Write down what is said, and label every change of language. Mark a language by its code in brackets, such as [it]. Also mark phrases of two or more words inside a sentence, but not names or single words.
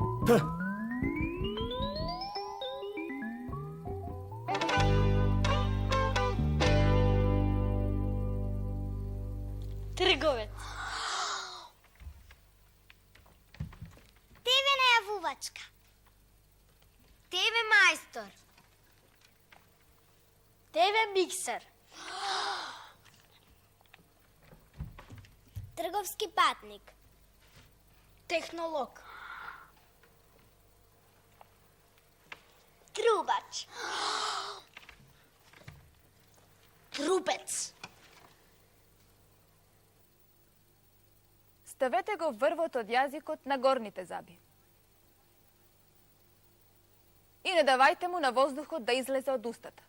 [mk] Трговец. TV najavуваčka. TV majstor. TV миксер. Trgovski patnik. Технолог. Trubač. Трубец. Ставете го врвот од јазикот на горните заби. И не давајте му на воздухот да излезе од устата.